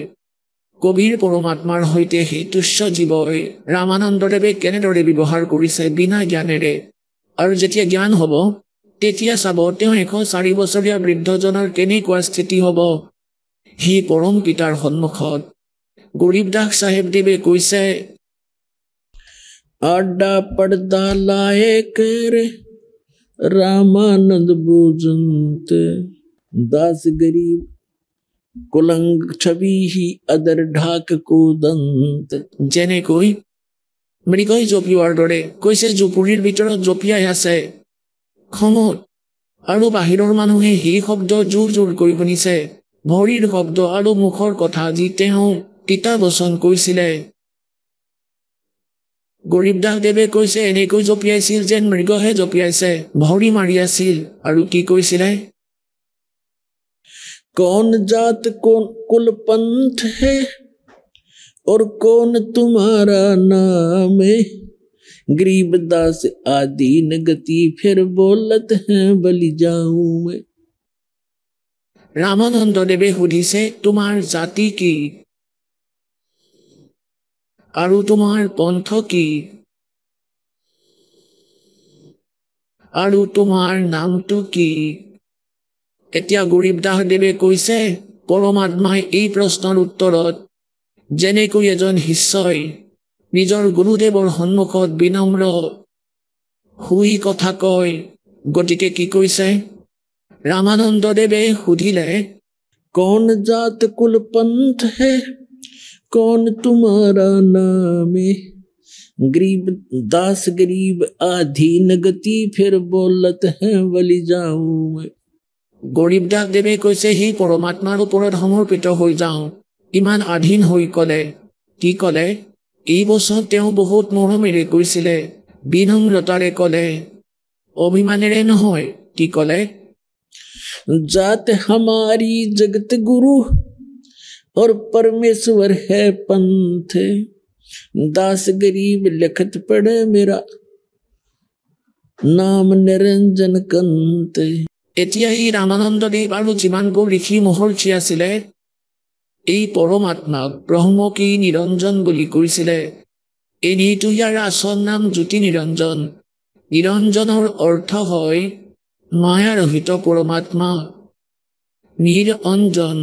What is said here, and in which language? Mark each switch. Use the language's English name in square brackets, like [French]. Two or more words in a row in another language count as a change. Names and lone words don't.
[Assamese] কবিৰ পৰমাত্মাৰ সৈতে সেই তুচ্ছ জীৱই ৰামানন্দদেৱে কেনেদৰে ব্যৱহাৰ কৰিছে বিনা জ্ঞানেৰে। আৰু যেতিয়া জ্ঞান হ'ব তেতিয়া চাব তেওঁ 104 বছৰীয়া বৃদ্ধজনৰ কেনেকুৱা স্থিতি হ'ব সি পৰম পিতাৰ সন্মুখত। গৰীবদাস চাহেবদেৱে কৈছে, [Hindi] आडा पर्दा लाए कर रामानंद भोजंत दास गरीब कुलंग छवि ही अदर ढाक को दंत। [Assamese] যেনেকৈ মৃগই জঁপিওৱাৰ দৰে কৈছে জুপুৰীৰ ভিতৰত জঁপিয়াই আছে খঙত, আৰু বাহিৰৰ মানুহে সেই শব্দ জোৰ জোৰকৈ শুনিছে, ভৰিৰ শব্দ আৰু মুখৰ কথা যি তেওঁ তিতা বচন কৈছিলে। গৰীবদাস দেৱে কৈছে এনেকৈ জঁপিয়াইছিল যেন মৃগহে জঁপিয়াইছে, ভৰি মাৰি আছিল আৰু কি কৈছিলে, [Hindi] कौन जात कौन कुल पंथ है और कौन तुम्हारा नाम है। गरीबदास आदीन गति फिर बोलत है बलि जाऊं मैं। [Assamese] ৰামানন্দদেৱে সুধিছে তোমাৰ জাতি কি আৰু তোমাৰ পন্থ কি আৰু তোমাৰ নামটো কি। এতিয়া গৰীবদাস দেৱে কৈছে পৰমাত্মাই এই প্ৰশ্নৰ উত্তৰত যেনেকৈ এজন শিষ্যই নিজৰ গুৰুদেৱৰ সন্মুখত বিনম্ৰ হৈ কথা কয়, গতিকে কি কৈছে ৰামানন্দদেৱে সুধিলে, [Hindi] कौन जात कुल पंथ है कौन तुम्हारा नाम है। गरीब दास गरीब आधीन गति फिर बोलत है बलि जाऊं मैं। [Assamese] গৰীবদাস দেৱে কৈছে সেই পৰমাত্মাৰ ওপৰত সমৰ্পিত হৈ যাওঁ। ইমান আধীন হৈ ক'লে, কি ক'লে, এই বছৰ তেওঁ বহুত মৰমেৰে কৈছিলে, বিনম্ৰতাৰে ক'লে, অভিমানেৰে নহয়। কি ক'লে, [Hindi] जात हमारी जगत गुरु और परमेश्वर है पंथ। दास गरीब लिखत पढ़े मेरा नाम निरंजन कंत। [Assamese] এতিয়া এই ৰামানন্দদেৱ আৰু যিমানবোৰ ঋষি মহৰ্ষি আছিলে এই পৰমাত্মাক ব্ৰহ্মকেই নিৰঞ্জন বুলি কৈছিলে। এনেইতো ইয়াৰ আচল নাম জ্যোতি নিৰঞ্জন। নিৰঞ্জনৰ অৰ্থ হয় মায়াৰহিত পৰমাত্মা, নিৰঞ্জন।